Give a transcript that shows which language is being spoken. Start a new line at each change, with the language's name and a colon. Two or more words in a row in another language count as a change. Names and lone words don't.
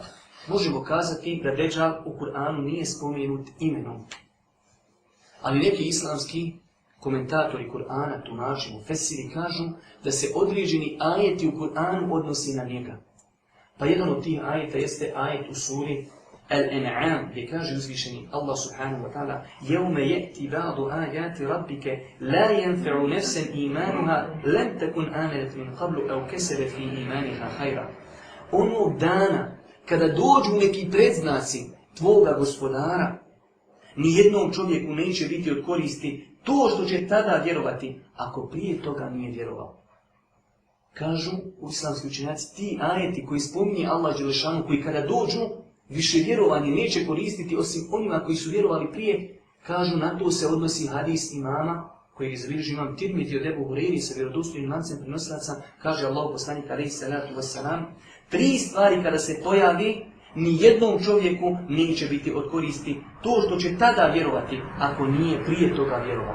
Bosnian: Možemo kazati da Deđal u Kur'anu nije spomenut imenom. Ali neki islamski komentatori Kur'ana, tumači, mufesiri, kažu da se određeni ajeti u Kur'anu odnosi na njega. Pa jedan od tih ajeta jeste ajet u suri Al-An'am, gdje kaže uzvišeni Allah
Arabic: سبحانه وتعالى يَوْمَ يَأْتِ بَعْضُ آيَاتِ رَبِّكَ لَا يَنْفَعُ نَفْسًا إِيمَانُهَا لَمْ تَكُنْ آمَنَتْ مِنْ قَبْلُ أَوْ كَسَبَتْ فِي إِيمَانِهَا خَيْرًا.
Bosnian: Onog dana, kada dođu neki predznaci tvoga gospodara, nijednom čovjeku neće biti od koristi to što će tada vjerovati, ako prije toga nije vjerovao. Kažu u islamski učenjaci, ti ajeti koji spominje Allah dželešanu, koji kada dođu, više vjerovanje neće koristiti osim onima koji su vjerovali prije, kažu na to se odnosi hadis imama, koji je zabilježio imam Tirmidhi od Ebu Hureyri sa vjerodostojnim lancem prenosilaca, kaže Allah poslanik
Arabic: عليه الصلاة والسلام,
Bosnian: 3 stvari kada se pojavi, ni jednom čovjeku neće biti od koristi to što će tada vjerovati, ako nije prije toga vjerovao.